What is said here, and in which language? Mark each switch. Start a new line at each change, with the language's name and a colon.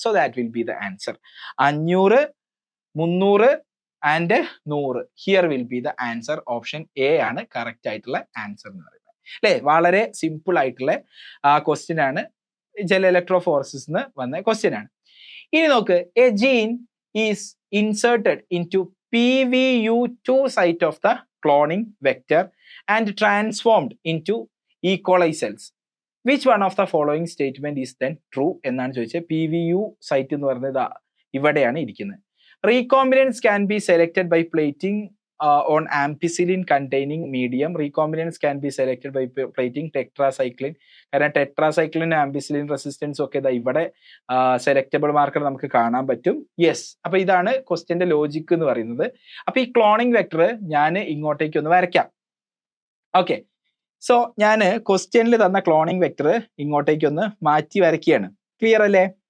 English: So that will be the answer. 500, 300 and 100. Here will be the answer.
Malayalam: Option A ആണ് correct ആയിട്ടുള്ള answer എന്ന് പറയുന്നത് അല്ലെ. വളരെ സിമ്പിൾ ആയിട്ടുള്ള ക്വസ്റ്റ്യൻ ആണ്, ജെൽ ഇലക്ട്രോഫോറസിസ് എന്ന് വന്ന ക്വസ്റ്റ്യൻ ആണ്. ഇനി നോക്ക്,
English: A gene is inserted in to PVU2 site of the cloning vector and transformed into E. coli cells. Which one of the following statement is then true
Malayalam: എന്നാണ് ചോദിച്ചത്. PVU site എന്ന് പറയുന്നത് ഇവിടെയാണ് ഇരിക്കുന്നത്.
English: Recombinants can be selected by plating on ampicillin containing medium. Recombinants can be selected by plating tetracycline.
Malayalam: കാരണം tetracycline ampicillin resistance ഒക്കെ ഇവിടെ selectable marker നമുക്ക് കാണാൻ പറ്റും. യെസ്, അപ്പൊ ഇതാണ് ക്വസ്റ്റ്യന്റെ ലോജിക് എന്ന് പറയുന്നത്. അപ്പൊ ഈ ക്ലോണിംഗ് വെക്ടർ ഞാൻ ഇങ്ങോട്ടേക്ക് ഒന്ന് വരയ്ക്കാം. ഓക്കെ, സോ ഞാൻ ക്വസ്റ്റ്യനിൽ തന്ന ക്ലോണിംഗ് വെക്ടർ ഇങ്ങോട്ടേക്ക് ഒന്ന് മാറ്റി വരയ്ക്കുകയാണ്. ക്ലിയർ അല്ലേ?